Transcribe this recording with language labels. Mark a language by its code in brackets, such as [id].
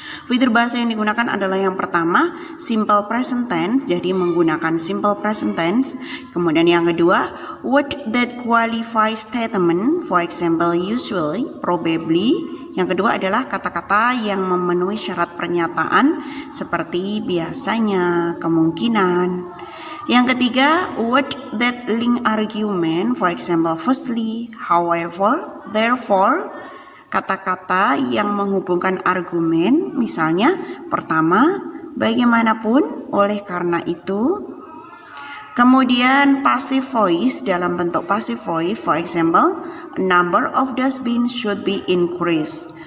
[id] Fitur bahasa yang digunakan adalah yang pertama, simple present tense, jadi menggunakan simple present tense. Kemudian yang kedua, [en] word that qualify statement, for example, usually, probably. [id] Yang kedua adalah kata-kata yang memenuhi syarat pernyataan seperti biasanya, kemungkinan. Yang ketiga, [en] word that link argument, for example, firstly, however, therefore. [id] Kata-kata yang menghubungkan argumen, misalnya pertama, bagaimanapun, oleh karena itu. Kemudian [en] passive voice [id] dalam bentuk [en] passive voice, for example, number of dustbin should be increased.